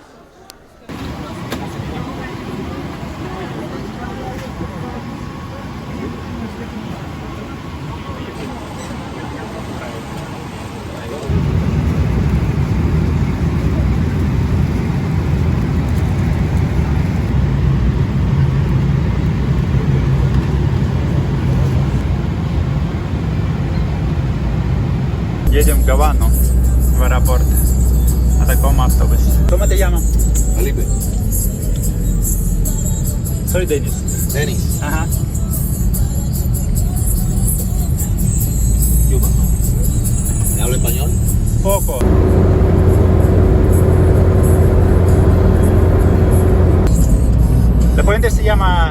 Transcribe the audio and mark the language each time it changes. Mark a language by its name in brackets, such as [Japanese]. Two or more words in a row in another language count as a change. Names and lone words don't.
[Russian] Едем в Гавану, в аэропорт, на таком автобусе. [Spanish] ¿Cómo te llamas? Felipe. Soy Denis. Denis. Ajá. Cuba. ¿Me habla español? Poco. El puente se llama